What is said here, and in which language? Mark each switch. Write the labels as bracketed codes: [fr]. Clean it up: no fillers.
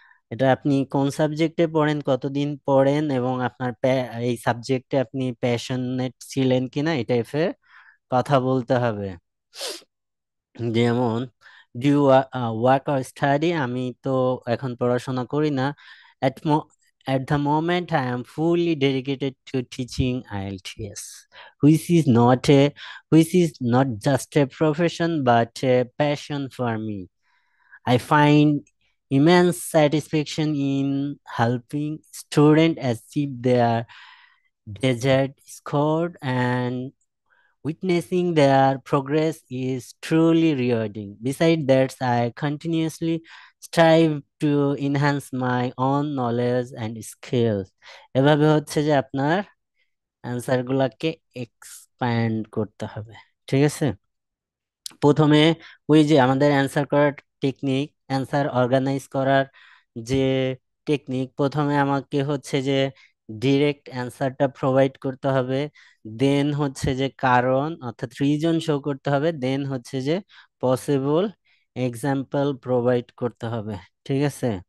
[bn] এটা আপনি কোন সাবজেক্টে পড়েন, কতদিন পড়েন, এবং আপনার এই সাবজেক্টে আপনি প্যাশনেট ছিলেন কিনা, এটা ফের কথা বলতে হবে। যেমন [en] do work or study, [bn] আমি তো এখন পড়াশোনা করি না। [en] at mo at the moment I am fully dedicated to teaching IELTS, which is not a which is not just a profession but a passion for me. I find immense satisfaction in helping students achieve their desired score, and witnessing their progress is truly rewarding. Besides that, I continuously strive to enhance my own knowledge and skills. [bn] এভাবে হচ্ছে যে আপনার answer গুলাকে expand করতে হবে, ঠিক আছে। প্রথমে ওই যে আমাদের অ্যান্সার করার টেকনিক, অ্যান্সার অর্গানাইজ করার যে টেকনিক, প্রথমে আমাকে হচ্ছে যে ডিরেক্ট অ্যান্সারটা প্রোভাইড করতে হবে, দেন হচ্ছে যে কারণ অর্থাৎ রিজন শো করতে হবে, দেন হচ্ছে যে পসিবল এক্সাম্পল প্রোভাইড করতে হবে, ঠিক আছে।